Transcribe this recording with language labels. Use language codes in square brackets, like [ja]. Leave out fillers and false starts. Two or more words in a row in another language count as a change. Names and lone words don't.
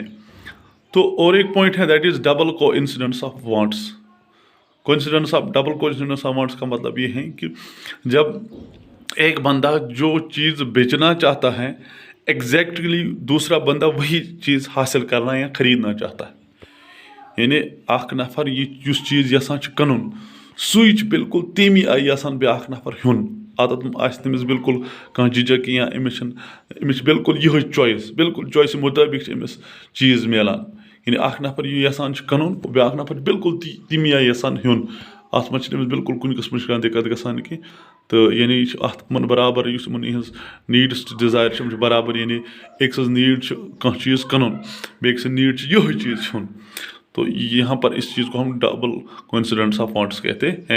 [hi] तो और एक पॉइंट है [en] that is double coincidence of wants. double coincidence of wants [hi] का मतलब ये है कि जब एक बंदा जो चीज़ बेचना चाहता है, एग्जैक्टली दूसरा बंदा वही चीज़ हासिल करना या ख़रीदना चाहता है। [ks] यानी अख नफर ये चीज़ यसान कनुन, सुच बिल्कुल तमी आई यसान ब्याक नफर हेन। आदत तमिस बिल्कुल कह झिझक या अमिस बिल्कुल यह चॉइस, बिल्कुल चॉइस मुताबिक अमिस चीज़ मिलान। यानी अख नफर यह यसान कनुन, ब्याक नफर बिल्कुल तमी आई यसान हेन। अत मज बिल्कुल कुछ किस्म दिक्कत गसान कि, तो यानी अत बराबर [en] needs desire [ks] बराबर। यानी एक सज नीड कह चीज़ कनुन, बेक नीड यह चीज़ हेन। [hi] तो यहाँ पर इस चीज़ को हम [en] double coincidence of wants [hi] कहते हैं।